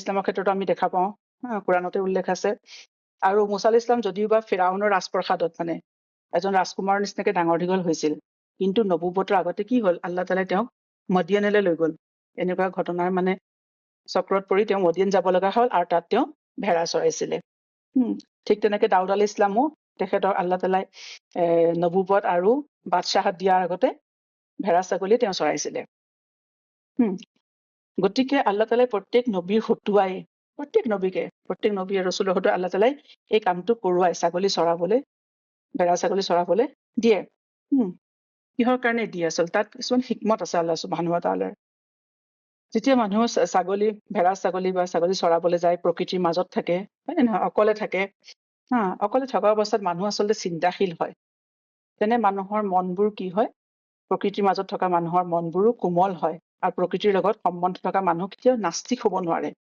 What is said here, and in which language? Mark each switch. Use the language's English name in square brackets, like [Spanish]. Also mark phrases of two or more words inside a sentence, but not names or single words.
[Assamese] ইছলামৰ ক্ষেত্ৰতো আমি দেখা পাওঁ কোৰাণতে উল্লেখ আছে আৰু মুছা [Arabic] عليه السلام [Assamese] যদিও বা ফিৰাউনৰ ৰাজপ্ৰসাদত মানে এজন ৰাজকুমাৰৰ নিচিনাকে ডাঙৰ দীঘল হৈছিল কিন্তু নবুৱতৰ আগতে কি হ'ল আল্লাহ তাআলাই তেওঁক মদিয়ানলৈ লৈ গ'ল এনেকুৱা ঘটনাৰ মানে চক্ৰত পৰি তেওঁ মদিয়ান যাব লগা হ'ল আৰু তাত তেওঁ ভেড়া চৰাইছিলে ঠিক তেনেকে দাউদ [Arabic] عليه السلام [Assamese] তেখেতৰ আল্লাহ তাআলাই নবুৱত আৰু বাদশ্বাহত দিয়াৰ আগতে ভেড়া ছাগলী তেওঁ চৰাইছিলে গতিকে আল্লাহ তাআলাই প্ৰত্যেক নবীৰ হতুৱাই প্ৰত্যেক নবী ৰসুলৰ হতুৱাই আল্লাহ তাআলাই এই কামটো কৰোৱাই ভেড়া ছাগলী চৰাবলৈ দিয়ে কিহৰ কাৰণে দিয়ে আচলতে তাত কিছুমান হিকমত আছে [Arabic] الله سبحانه وتعالى [Assamese] যেতিয়া মানুহ ভেড়া ছাগলী বা ছাগলী চৰাবলৈ যায় প্ৰকৃতিৰ মাজত থাকে হয় নহয় অকলে থাকে অকলে থকা অৱস্থাত মানুহ আচলতে চিন্তাশীল হয় তেনে মানুহৰ মনবোৰ কি হয় প্ৰকৃতিৰ মাজত থকা মানুহৰ মনবোৰো কোমল হয় আৰু প্ৰকৃতিৰ লগত সম্বন্ধ থকা মানুহ কেতিয়াও নাস্তিক হ'ব নোৱাৰে